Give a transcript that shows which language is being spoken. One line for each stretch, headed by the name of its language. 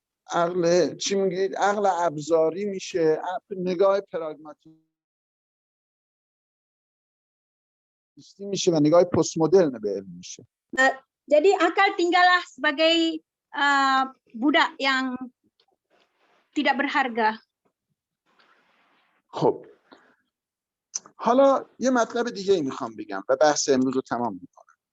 Persian: عقل چی میگید؟ عقل ابزاری میشه، نگاه پراگماتیستی میشه و نگاه پست مدرن به علم میشه.
Indonesian: Jadi akal tinggallah sebagai budak yang tidak berharga.
Persian: خب حالا یه مطلب دیگه میخوام بگم و بحث امروز رو تمام میکنم.